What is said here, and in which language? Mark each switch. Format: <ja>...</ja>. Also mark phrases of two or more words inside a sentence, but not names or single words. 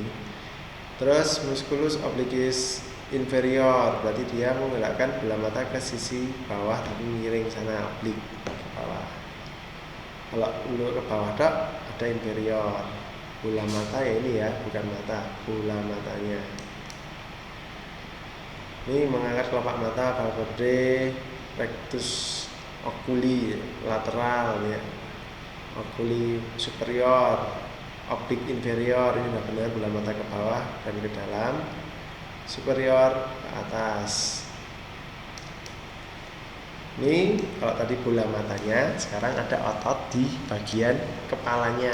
<id>Terus</id> <la>musculus obliquus inferior</la> <id>berarti dia menggerakkan bola mata ke sisi bawah tapi miring sana, oblik ke bawah. Kalau untuk ke bawah ada inferior, bola mata ya ini ya, bukan mata, bola matanya. Ini mengangkat kelopak mata, palpebrae,</id> <la>rectus oculi lateral</la> <id>ya,</id> <la>oculi superior,</la> <id>oblik inferior, ini benar-benar bola mata ke bawah dan ke dalam, superior ke atas. Ini kalau tadi bola matanya, sekarang ada otot di bagian kepalanya.</id>